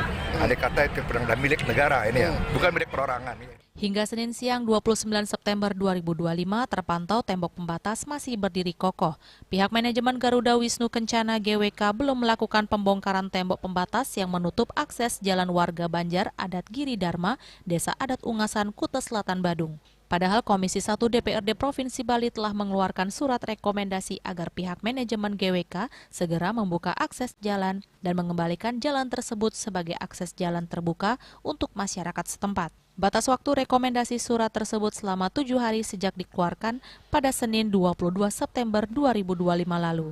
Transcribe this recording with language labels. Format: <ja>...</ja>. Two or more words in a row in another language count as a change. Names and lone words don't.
<id>Andai kata itu benar-benar milik negara ini ya, bukan milik perorangan. Hingga Senin siang 29 September 2025 terpantau tembok pembatas masih berdiri kokoh. Pihak manajemen Garuda Wisnu Kencana GWK belum melakukan pembongkaran tembok pembatas yang menutup akses jalan warga Banjar Adat Giri Dharma, Desa Adat Ungasan, Kuta Selatan, Badung. Padahal Komisi 1 DPRD Provinsi Bali telah mengeluarkan surat rekomendasi agar pihak manajemen GWK segera membuka akses jalan dan mengembalikan jalan tersebut sebagai akses jalan terbuka untuk masyarakat setempat. Batas waktu rekomendasi surat tersebut selama 7 hari sejak dikeluarkan pada Senin 22 September 2025 lalu.</id>